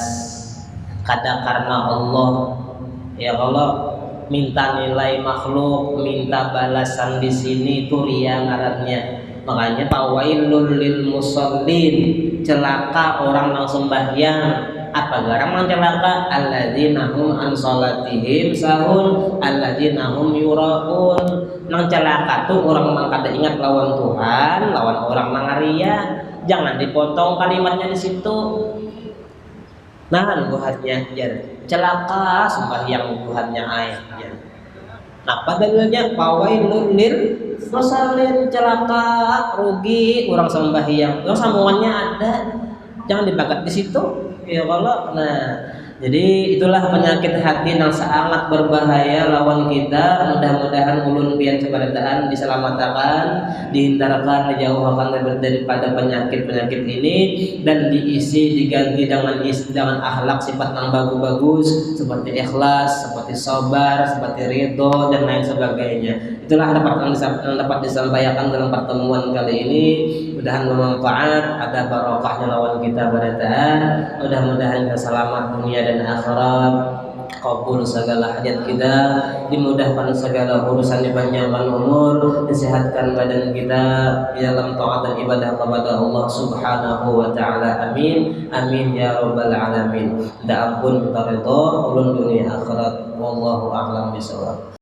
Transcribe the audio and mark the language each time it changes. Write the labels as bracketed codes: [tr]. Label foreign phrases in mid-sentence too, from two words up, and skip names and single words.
[bjn] Kada karena Allah. Ya kalau minta nilai makhluk, minta balasan di sini itu ria ngarannya. Makanya [ar] tawailul lil musallin, [bjn] celaka orang yang sembahyang Apa garang mang celaka? [ar] Alladzina hum an salatihim sahun, alladzina hum yuraun. [bjn] Mang celaka tuh orang mang kada ingat lawan Tuhan, lawan orang mangaria. [id] Jangan dipotong kalimatnya di situ. Nah, Tuhannya celaka sembahyang Tuhannya ayat. Apa dalilnya? [ar] Fawailul lil musallin, [id] celaka, rugi orang sembahyang. Yang sambungannya ada. Jangan dibakat di situ. [ar] Ya Allah. [bjn] Nah, jadi itulah penyakit hati yang sangat berbahaya lawan kita. Mudah-mudahan ulun pian sabarataan diselamatkan, [id] dihindarkan, dijauhkan daripada penyakit-penyakit ini dan diisi diganti dengan akhlak sifat yang bagus-bagus seperti ikhlas, seperti sabar, seperti ridho dan lain sebagainya. Itulah yang dapat disampaikan dalam pertemuan kali ini. [bjn] Mudah-mudahan bermanfaat, ada barokahnya lawan kita barataan. [id] Mudah-mudahan kita selamat dunia dan akhirat, kabul segala hajat kita, dimudahkan segala urusan, dipanjangkan umur, disehatkan badan kita di dalam taat dan ibadah kepada [ar] Allah Subhanahu wa taala. Amin. Amin ya rabbal alamin. [bjn] Da ampun kita ridho ulun dunia akhirat. [ar] Wallahu a'lam bishawab.